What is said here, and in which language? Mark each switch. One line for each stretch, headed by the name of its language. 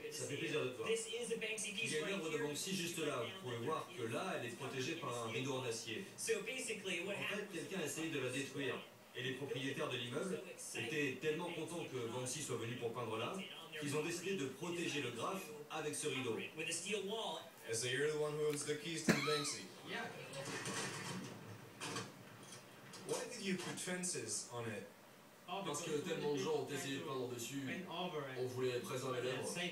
French: Ça fait plaisir de te voir. Il y a une œuvre de Banksy juste là. Vous pouvez voir que là, elle est protégée par un rideau en acier. En fait, quelqu'un a essayé de la détruire. Et les propriétaires de l'immeuble étaient tellement contents que Banksy soit venu pour peindre là, qu'ils ont décidé de protéger le graphe avec ce rideau.
English: And so you're the one who owns the keys to the Banksy. Yeah. Why did you put fences on it?
French: Parce que tellement de gens ont essayé de peindre dessus, on voulait préserver l'œuvre.